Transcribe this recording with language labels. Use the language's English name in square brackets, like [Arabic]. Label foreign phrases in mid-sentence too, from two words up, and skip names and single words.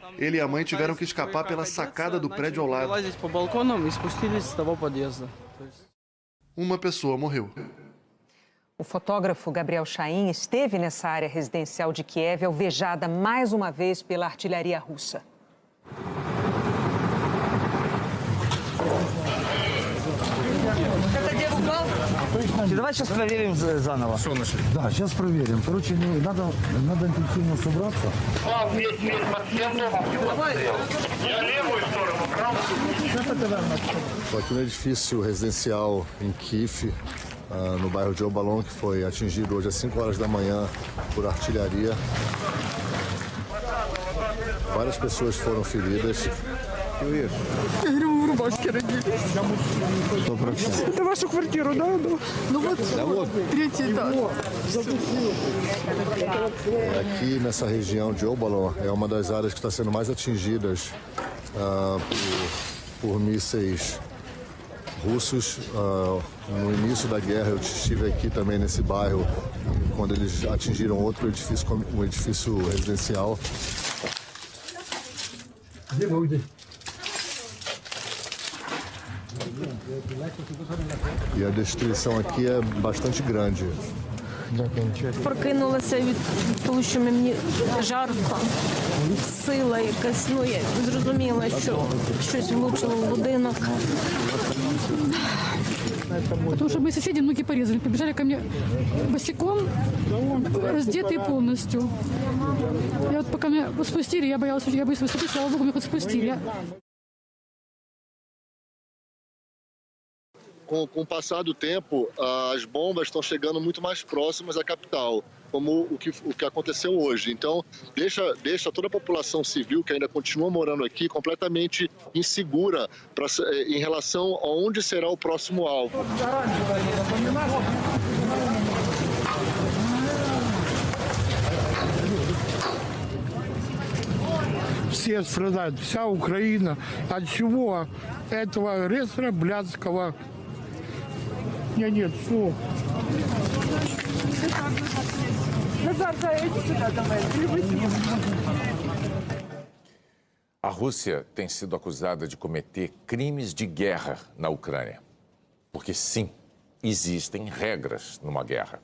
[Portuguese] Ele e a mãe tiveram que escapar pela sacada do prédio ao lado. Uma pessoa morreu. O fotógrafo Gabriel Chain esteve nessa área residencial de Kiev, alvejada mais uma vez pela artilharia russa. [Russian] Давай сейчас проверим заново. Что нашли? Да, сейчас проверим. Короче, надо интенсивно собраться. Я левую сторону, [Portuguese] Estou aqui no edifício residencial em Kiev, no bairro de Obalon, que foi atingido hoje às 5 horas da manhã por artilharia. Várias pessoas foram feridas. [Russian] Это вашу квартиру, да? Ну вот, третий этаж. [Portuguese] Aqui nessa região de Obalon é uma das áreas que está sendo mais atingidas por mísseis russos. No início da guerra eu estive aqui também nesse bairro quando eles atingiram outro edifício, um edifício residencial. E a destruição aqui é bastante grande. [Ukrainian] Прокинулася від того, що мені жарко, сила якась, я зрозуміла, що щось влучило в будинок. [Russian] Потому что мои соседи ноги порезали, побежали ко мне босиком, раздетые полностью. Я вот пока меня спустили, я боялась, что я боюсь выступить, слава богу, меня хоть спустили. [Portuguese] Com o passar do tempo, as bombas estão chegando muito mais próximas à capital, como o que aconteceu hoje. Então, deixa toda a população civil que ainda continua morando aqui completamente insegura em relação a onde será o próximo alvo. [Russian] Все страдают, вся Украина. От чего? Этого агрессора блядского. Нет, все. [Portuguese] A Rússia tem sido acusada de cometer crimes de guerra na Ucrânia. Porque, sim, existem regras numa guerra.